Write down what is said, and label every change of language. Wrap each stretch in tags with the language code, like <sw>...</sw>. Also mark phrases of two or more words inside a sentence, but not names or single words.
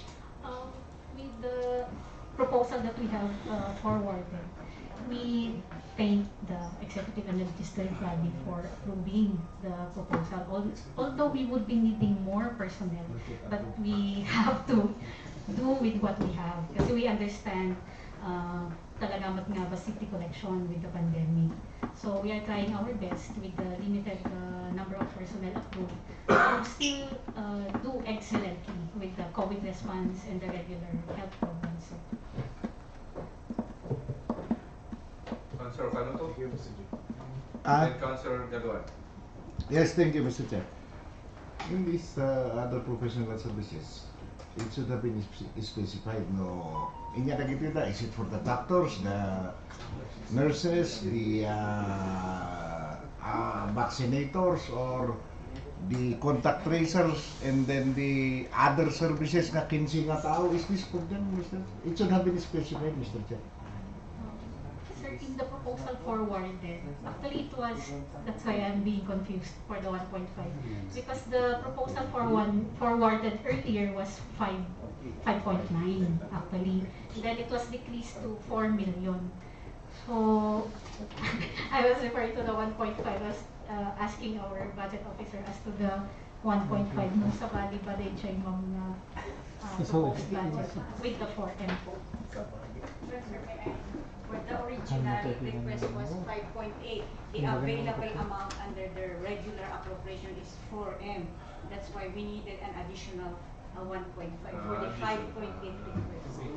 <en>With the proposal that we have forwarded, we thank the executive and legislative body for approving the proposal. Although we would be needing more personnel, but we have to do with what we have kasi we understand talaga nga city collection with the pandemic. So we are trying our best with the limited number of personnel approved to still do excellently with the COVID response and the regular health programs. Councilor Canuto Ah, and Councilor Galuan. yes, thank you, Mr. Chair. In these other professional services, it should have been specified, no?</en> <ilo>Inya kita,</ilo> <en>is it for the doctors, the nurses, the vaccinators, or the contact tracers, and then the other services</en> <ilo>na 15 nga tao?</ilo> <en>Is this for them, Mr.? It should have been specified, Mr. Chair. Sir, in the proposal forwarded, actually it was, that's why I'm being confused for the 1.5. Because the proposal forwarded earlier was 5.9 actually. Then it was decreased to 4 million. So, I was referring to the 1.5 as asking our budget officer as to the 1.5</en> <tl>nung sa bali-bali siya yung mga</tl> <en>proposed budget with the 4M po. For the original request was 5.8. The available amount under the regular appropriation is 4M. That's why we needed an additional 1.5 for the 5.8 request.</en>